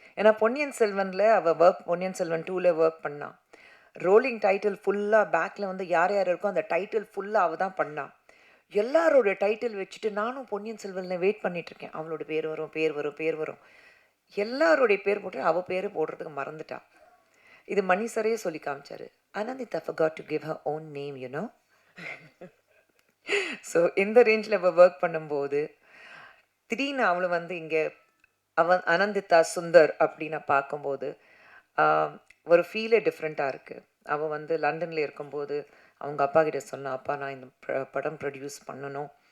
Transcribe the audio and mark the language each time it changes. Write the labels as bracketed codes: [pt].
[ta] ஏன்னா பொன்னியின் செல்வனில் அவள் பொன்னியின் செல்வன் 2ல் ஒர்க் பண்ணான். ரோலிங் டைட்டில் ஃபுல்லாக பேக்கில் வந்து யார் யார் இருக்கோ அந்த டைட்டில் ஃபுல்லாக அவள் தான் பண்ணான். எல்லாரோட டைட்டில் வச்சுட்டு நானும் பொன்னியின் செல்வனில் வெயிட் பண்ணிகிட்ருக்கேன், அவளோட பேர் வரும் பேர் வரும் பேர் வரும். எல்லாரோடைய பேர் போட்டு அவள் பேர் போடுறதுக்கு மறந்துட்டா. இது மணி சரே சொல்லி காமிச்சாரு, [en] Anandita forgot to give her own name, you know. [ta] So இந்த ரேஞ்சில் அவள் ஒர்க் பண்ணும்போது திடீர்னு அவளை வந்து இங்கே அனந்திதா சுந்தர் அப்படின்னு பார்க்கும்போது ஒரு ஃபீலே டிஃப்ரெண்ட்டாக இருக்குது. அவள் வந்து லண்டனில் இருக்கும்போது அவங்க அப்பா கிட்ட சொன்னா, அப்பா நான் இந்த படம் ப்ரொடியூஸ் பண்ணணும்.